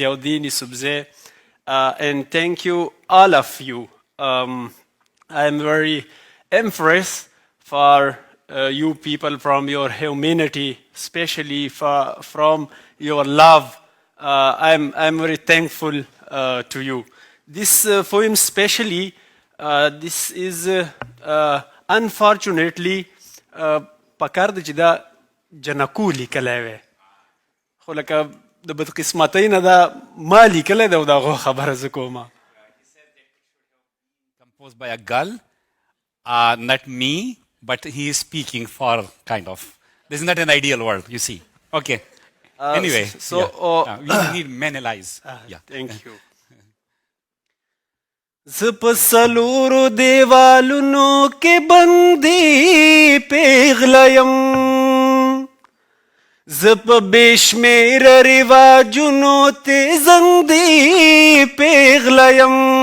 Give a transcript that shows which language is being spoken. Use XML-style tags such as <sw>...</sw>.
<en>Ziauddin Yousafzai. And thank you, all of you. I am very impressed for you people from your humanity, especially from your love. I'm very thankful to you. This poem especially, this is unfortunately</en> <ps>پکار د چې دا جنکو لیکلی وی خو لکه د بدقسمتۍ نه دا ما لیکلی دی او د هغو خبره زه کومه.</ps> <en>Composed by a girl, not me, but he is speaking for kind of. This is not an ideal world, you see. Okay. Anyway, we need many lies. Yeah. Thank you.</en> <ps>زه په څلورو دیوالونو کې بندي پیغله یم، زه په بې شمېره رواجونو تېزندې پیغله یم،</ps>